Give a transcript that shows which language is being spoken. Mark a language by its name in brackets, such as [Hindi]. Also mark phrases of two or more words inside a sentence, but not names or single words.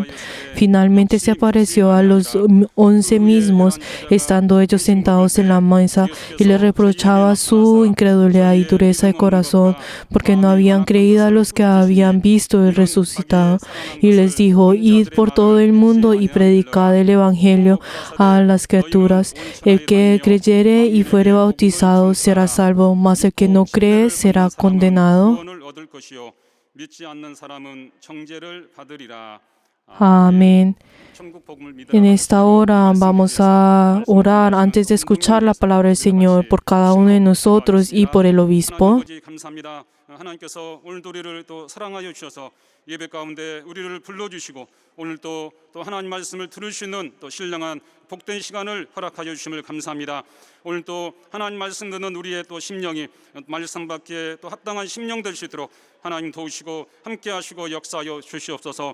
[Spanish] Finalmente se apareció a los 11 mismos, estando ellos sentados en la mesa, y les reprochaba su incredulidad y dureza de corazón, porque no habían creído a los que habían visto el resucitado. Y les dijo: id por todo el mundo y predicad el evangelio a las criaturas. El que creyere y fuere bautizado será salvo, mas el que no cree será condenado. [Korean] 구원을 얻을 것이요 믿지 않는 사람은 정죄를 받으리라. [Spanish] Amén. [Korean] 천국 복음을 믿으라. [Spanish] En esta hora vamos a orar antes de escuchar la palabra del Señor por cada uno de nosotros y por el obispo. [Korean] 아버지 감사합니다. 하나님께서 오늘도 우리를 또 사랑하여 주셔서 예배 가운데 우리를 불러주시고 오늘 또 하나님 말씀을 들을 수 있는 또 신령한 복된 시간을 허락하여 주심을 감사합니다. 오늘 또 하나님 말씀 듣는 우리의 또 심령이 말씀 받기에 또 합당한 심령 될 수 있도록 하나님 도우시고 함께 하시고 역사하여 주시옵소서.